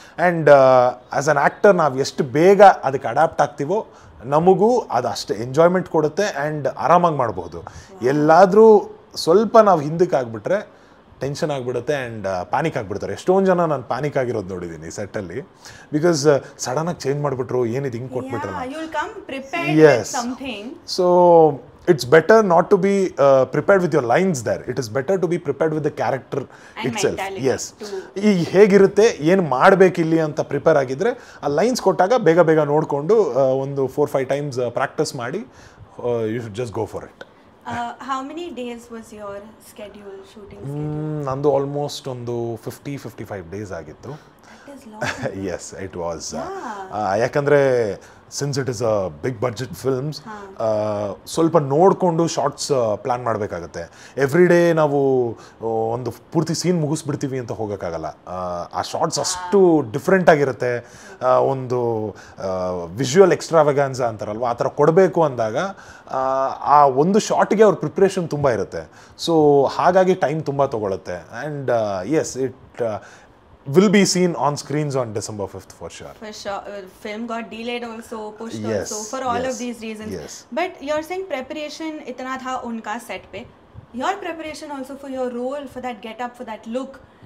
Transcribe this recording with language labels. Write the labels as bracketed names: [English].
[English] and as an actor [Kannada] ನಾವು ಎಷ್ಟು ಬೇಗ ಅದಕ್ಕೆ ಅಡ್ಯಾಪ್ಟ್ ಆಗ್ತೀವೋ ನಮಗೂ ಅದು ಅಷ್ಟು ಎಂಜಾಯ್ಮೆಂಟ್ ಕೊಡುತ್ತೆ ಆ್ಯಂಡ್ ಆರಾಮಾಗಿ ಮಾಡ್ಬೋದು. ಎಲ್ಲಾದರೂ ಸ್ವಲ್ಪ ನಾವು ಹಿಂದಕ್ಕೆ ಆಗಿಬಿಟ್ರೆ ಟೆನ್ಷನ್ ಆಗಿಬಿಡುತ್ತೆ ಆ್ಯಂಡ್ ಪ್ಯಾನಿಕ್ ಆಗಿಬಿಡ್ತಾರೆ. ಎಷ್ಟೊಂದು ಜನ ನಾನು ಪ್ಯಾನಿಕ್ ಆಗಿರೋದು ನೋಡಿದ್ದೀನಿ ಸೆಟ್ಟಲ್ಲಿ. ಬಿಕಾಸ್ ಸಡನ್ನಾಗಿ ಚೇಂಜ್ ಮಾಡಿಬಿಟ್ರು, ಏನಿದು ಹಿಂಗೆ ಕೊಟ್ಬಿಟ್ರಲ್ಲ. [English] Yes, so it's better not to be prepared with your lines there. It is better to be prepared with the character itself. Yes. [Kannada] ಈ ಹೇಗಿರುತ್ತೆ, ಏನು ಮಾಡಬೇಕಿಲ್ಲಿ ಅಂತ ಪ್ರಿಪೇರ್ ಆಗಿದ್ರೆ ಆ ಲೈನ್ಸ್ ಕೊಟ್ಟಾಗ ಬೇಗ ಬೇಗ ನೋಡಿಕೊಂಡು ಒಂದು 4-5 ಟೈಮ್ಸ್ ಪ್ರಾಕ್ಟೀಸ್ ಮಾಡಿ [English] You should just go for it. How many days was your schedule, shooting schedule? [Kannada] ನಂದು ಆಲ್ಮೋಸ್ಟ್ ಒಂದು 50-55 ಡೇಸ್ ಆಗಿತ್ತು. [English] Yes, it was. ಯಾಕಂದರೆ since it is a big budget films, [Kannada] ಸ್ವಲ್ಪ ನೋಡಿಕೊಂಡು ಶಾರ್ಟ್ಸ್ ಪ್ಲ್ಯಾನ್ ಮಾಡಬೇಕಾಗತ್ತೆ. ಎವ್ರಿ ಡೇ ನಾವು ಒಂದು ಪೂರ್ತಿ ಸೀನ್ ಮುಗಿಸ್ಬಿಡ್ತೀವಿ ಅಂತ ಹೋಗೋಕ್ಕಾಗಲ್ಲ. ಆ ಶಾರ್ಟ್ಸ್ ಅಷ್ಟು ಡಿಫ್ರೆಂಟ್ ಆಗಿರುತ್ತೆ. ಒಂದು ವಿಜುವಲ್ ಎಕ್ಸ್ಟ್ರಾವೆಗಾನ್ಸಾ ಅಂತಾರಲ್ವ, ಆ ಥರ ಕೊಡಬೇಕು ಅಂದಾಗ ಆ ಒಂದು ಶಾರ್ಟ್ಗೆ ಅವ್ರ ಪ್ರಿಪ್ರೇಷನ್ ತುಂಬ ಇರುತ್ತೆ. ಸೊ ಹಾಗಾಗಿ ಟೈಮ್ ತುಂಬ ತೊಗೊಳುತ್ತೆ. [English] And yes, it will be seen on screens on December 5th for sure. For sure. Film got delayed also, pushed also, for all of these reasons. Yes. But you're saying preparation [Hindi] itna tha unka set pe. [English] Your preparation also for your role, for that get up, for that look.